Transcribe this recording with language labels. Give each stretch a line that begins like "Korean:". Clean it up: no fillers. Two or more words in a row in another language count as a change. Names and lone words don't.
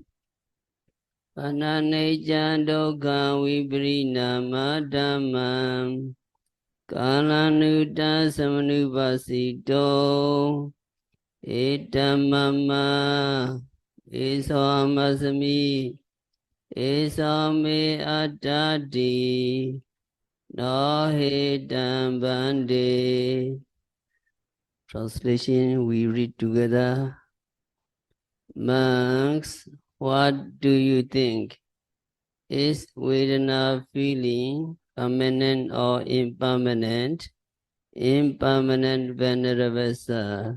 Pali: Pananejan dukkha viprinama dhammam kalanuta samanupasito etamama esamasami esame attati no hetam bande.
English: Translation, we read together. Monks, what do you think? Is Vedana feeling permanent or impermanent? Impermanent, Venerable Sir.